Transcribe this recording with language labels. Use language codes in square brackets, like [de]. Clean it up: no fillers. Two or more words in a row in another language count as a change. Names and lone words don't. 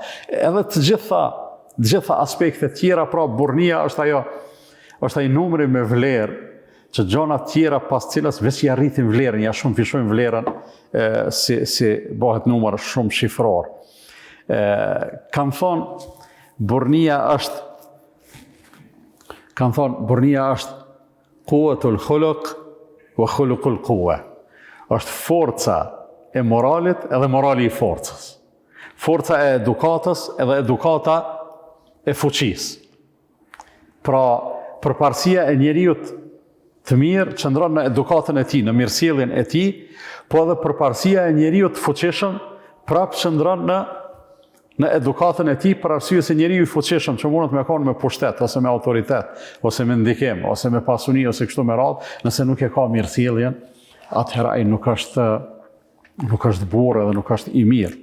[sq] Edhe të gjitha aspektet tjera, pra burrnia është ai numri me vlerë që gjona tjera pas cilës veç i arritin vlerën, ja shumë fishojnë vlerën si bëhet numër shumë shifror. Kanë thonë burrnia është [ar] قوة الخلق وخلق القوة. [sq] Është forca e moralit edhe morali i forcës. Forca e edukatës edhe edukata e fuqisë. Pra, përparësia e njeriut të mirë qëndron në edukatën e tij, në mirësjelljen e tij, po edhe përparësia e njeriut të fuqishëm prapë qëndron në edukatën e tij, për arsye se njeriu i fuqishëm që mundet me konë me pushtet, ose me autoritet, ose me ndikim, ose me pasuni, ose kështu me radhë, nëse nuk e ka mirësjelljen, atëherë ai nuk është burr edhe nuk është i mirë.